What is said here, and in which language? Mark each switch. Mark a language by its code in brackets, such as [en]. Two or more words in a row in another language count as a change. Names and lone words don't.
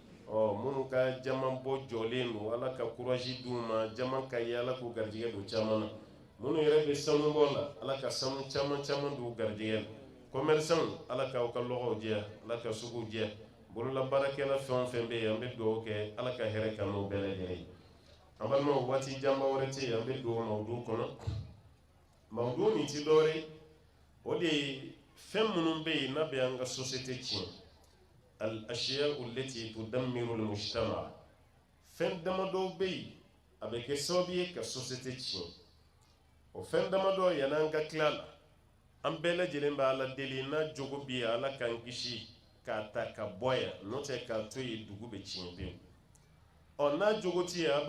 [bm] minnu ka jama bɔ jɔlen don ala ka courage d'u ma jama ka ye ala k'u garijɛgɛ don caman na minnu yɛrɛ bɛ sanu bɔ la ala ka sanu caman don garijɛgɛ la commerçants ala k'aw ka lɔgɔw jɛya ala ka suguw jɛya bololabaarakɛla fɛn o fɛn bɛ yen an bɛ dugawu kɛ ala ka hɛrɛ kan n'o bɛɛ lajɛlen ye an balimaw waati janba wɛrɛ tɛ yen an bɛ don mawudu kɔnɔ mawudu nin ti dɔwɛrɛ ye o de ye fɛn minnu bɛ yen n'a bɛ an ka société tiɲɛ [ar] الأشياء التي تدمر المجتمع [bm] fɛn damadɔ bɛ yen a bɛ kɛ sababu ye ka société tiɲɛ o fɛn damadɔ yan'an ka tila la an bɛɛ lajɛlen bɛ ala deli n'a jogo bɛ yen ala k'an kisi k'a ta ka bɔ yan n'o tɛ k'a to yen dugu bɛ tiɲɛ pewu n'a jogo tɛ yen a